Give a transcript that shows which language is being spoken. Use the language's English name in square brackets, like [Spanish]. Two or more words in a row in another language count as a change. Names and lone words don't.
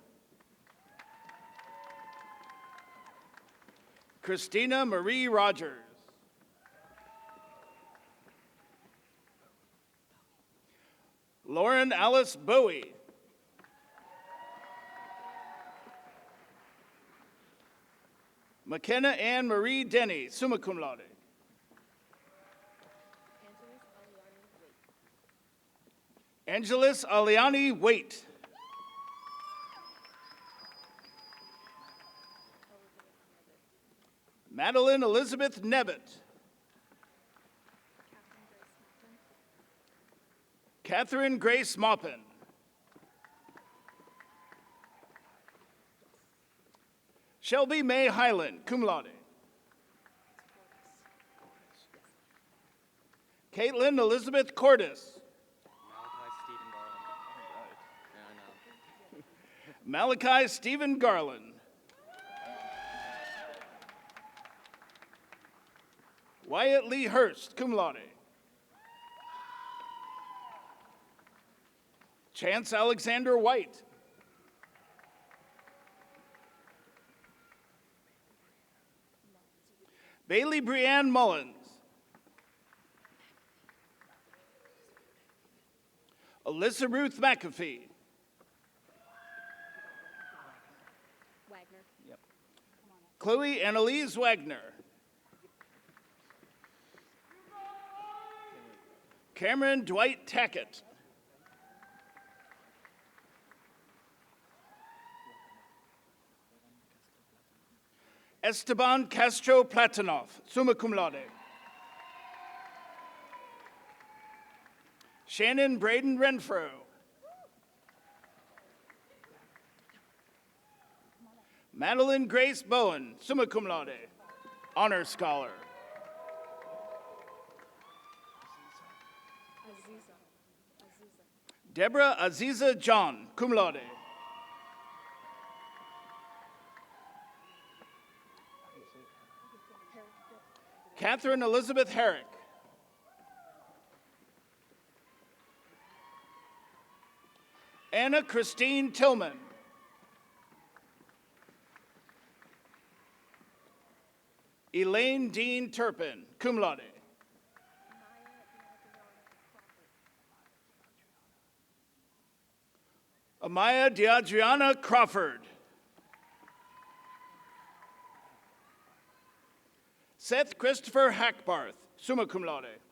[English] Christina Marie Rogers. Lauren Alice Bowie. McKenna Ann Marie Denny, [Latin] summa cum laude. [English] Angelis Aliani Waite. Madeline Elizabeth Nebbit. Catherine Grace Maupin. Shelby May Highland, [Latin] cum laude. [English] Caitlin Elizabeth Cordis. Malachi Stephen Garland. Wyatt Lee Hurst, [Latin] cum laude. [English] Chance Alexander White. Bailey Brianne Mullins. Alyssa Ruth McAfee. Wagner. Yep. Chloe Annalise Wagner. Cameron Dwight Tackett. Esteban Castro Platonov, [Latin] summa cum laude. [English] Shannon Braden Renfro. Madeline Grace Bowen, [Latin] summa cum laude, [English] honor scholar. Deborah Aziza John, [Latin] cum laude. [English] Catherine Elizabeth Herrick. Anna Christine Tillman. Elaine Dean Turpin, [Latin] cum laude. [English] Amaya DeAdriana Crawford. Seth Christopher Hackbarth, [Latin] summa cum laude.